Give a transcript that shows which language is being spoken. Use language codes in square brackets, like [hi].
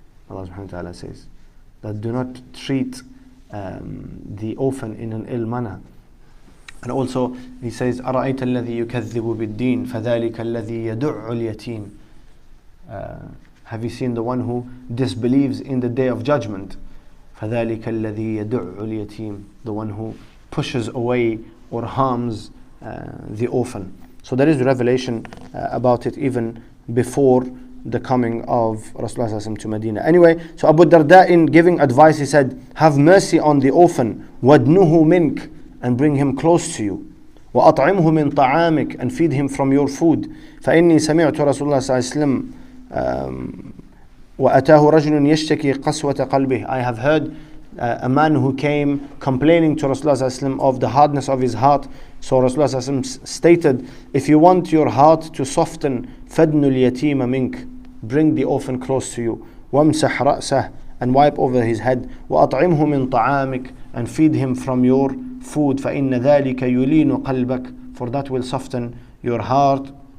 [en] Allah subhanahu wa ta'ala says that do not treat the orphan in an ill manner. And also he says, [ar] أَرَأَيْتَ الَّذِي يُكَذِّبُ بِالدِّينِ فَذَلِكَ الَّذِي يَدُعُّ الْيَتِيمِ. [en] Have you seen the one who disbelieves in the day of judgment? [ar] فَذَلِكَ الَّذِي يَدُعُّ الْيَتِيمِ, [en] the one who pushes away or harms the orphan. So there is revelation about it even before the coming of Rasulullah to Medina. Anyway, so Abu Darda, in giving advice, he said, have mercy on the orphan, [ar] وَادْنُهُ مِنْكَ, [en] and bring him close to you. [ar] وَأَطْعِمْهُ مِنْ طَعَامِكَ, [en] and feed him from your food. [ar] فَإِنِّي سَمِعْتُ رَسُولَ اللَّهِ صَلَّى اللَّهُ عَلَيْهِ وَسَلَّمَ وَأَتَاهُ رَجُلٌ يَشْتَكِي قَسْوَةَ قَلْبِهِ. [en] I have heard a man who came complaining to Rasulullah ﷺ of the hardness of his heart. So Rasulullah ﷺ stated, if you want your heart to soften, [ar] فَدْنُ الْيَتِيمَ مِنْكَ, [en] bring the orphan close to you, [ar] وَامْسَحْ رَأْسَهُ, [en] and wipe over his head, [ar] وَأَطْعِمْهُ مِنْ طَعَامِكَ, [en] and feed him from your food, [ar] فَإِنَّ ذَلِكَ يُلِينُ قَلْبَكَ, [en] for that will soften your heart.